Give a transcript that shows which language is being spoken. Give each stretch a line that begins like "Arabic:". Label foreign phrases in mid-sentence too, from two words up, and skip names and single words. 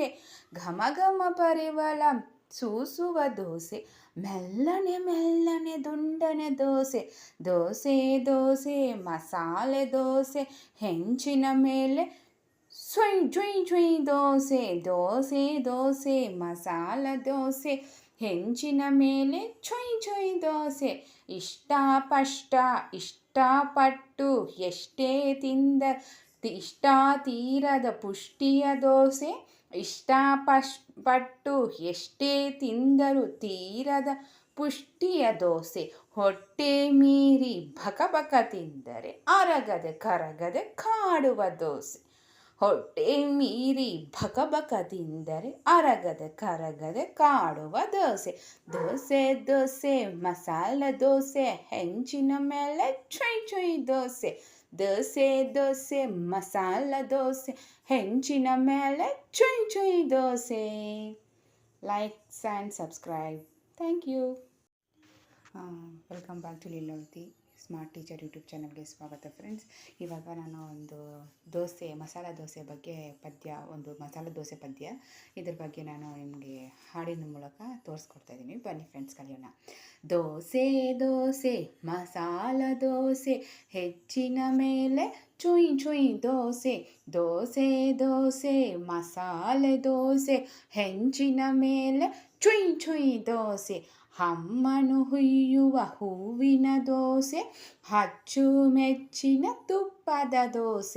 Kannada: ಘಮ ಘಮ ಪರಿಮಳ ಸೂಸುವ ದೋಸೆ, ಮೆಲ್ಲನೆ ಮೆಲ್ಲನೆ ದುಂಡನೆ ದೋಸೆ. ದೋಸೆ ದೋಸೆ ಮಸಾಲೆ ದೋಸೆ, ಹೆಂಚಿನ ಮೇಲೆ ಚುಯ್ ಚುಯ್ ಚುಯ್ ದೋಸೆ. ದೋಸೆ ದೋಸೆ ಮಸಾಲ ದೋಸೆ, ಹೆಂಚಿನ ಮೇಲೆ ಚುಯ್ ಚುಯ್ ದೋಸೆ. ಇಷ್ಟಪಟ್ಟು ಎಷ್ಟೇ ಇಷ್ಟ ತೀರದ ಪುಷ್ಟಿಯ ದೋಸೆ. ಇಷ್ಟಪಟ್ಟು ಎಷ್ಟೇ ತಿಂದರೂ ತೀರದ ಪುಷ್ಟಿಯ ದೋಸೆ. ಹೊಟ್ಟೆ ಮೀರಿ ಬಕ ಬಕ ತಿಂದರೆ ಅರಗದೆ ಕರಗದೆ ಕಾಡುವ ದೋಸೆ. ಹೊಟ್ಟೆ ಮೀರಿ ಬಕ ಬಕ ತಿಂದರೆ ಅರಗದೆ ಕರಗದೆ ಕಾಡುವ ದೋಸೆ. ದೋಸೆ ದೋಸೆ ಮಸಾಲ ದೋಸೆ, ಹೆಂಚಿನ ಮೇಲೆ ಚುಯ್ ಚುಯ್ ದೋಸೆ. ದೋಸೆ ದೋಸೆ ಮಸಾಲ ದೋಸೆ, ಹೆಂಚಿನ ಮೇಲೆ ಚುಯ್ ಚುಯ್ ದೋಸೆ.
English: Likes and subscribe. Thank you. welcome back to
Kannada: ಲೀಲಾವತಿ ಸ್ಮಾರ್ಟ್ ಟೀಚರ್ ಯೂಟ್ಯೂಬ್ ಚಾನಲ್ಗೆ ಸ್ವಾಗತ ಫ್ರೆಂಡ್ಸ್. ಇವಾಗ ನಾನು ಒಂದು ಮಸಾಲ ದೋಸೆ ಬಗ್ಗೆ ಮಸಾಲ ದೋಸೆ ಪದ್ಯ ಇದ್ರ ಬಗ್ಗೆ ನಾನು ನಿಮಗೆ ಹಾಡಿನ ಮೂಲಕ ತೋರಿಸ್ಕೊಡ್ತಾ ಇದ್ದೀನಿ. ಬನ್ನಿ ಫ್ರೆಂಡ್ಸ್, ಕಲಿಯೋಣ. ದೋಸೆ ದೋಸೆ ಮಸಾಲ ದೋಸೆ, ಹೆಚ್ಚಿನ ಮೇಲೆ ಚುಯ್ ಚುಯ್ ದೋಸೆ. ದೋಸೆ ದೋಸೆ ಮಸಾಲೆ ದೋಸೆ, ಹೆಂಚಿನ ಮೇಲೆ ಚುಯ್ ಚುಯ್ ದೋಸೆ. ಅಮ್ಮನು ಹುಯ್ಯುವ ಹೂವಿನ ದೋಸೆ, ಅಚ್ಚುಮೆಚ್ಚಿನ ತುಪ್ಪದ ದೋಸೆ.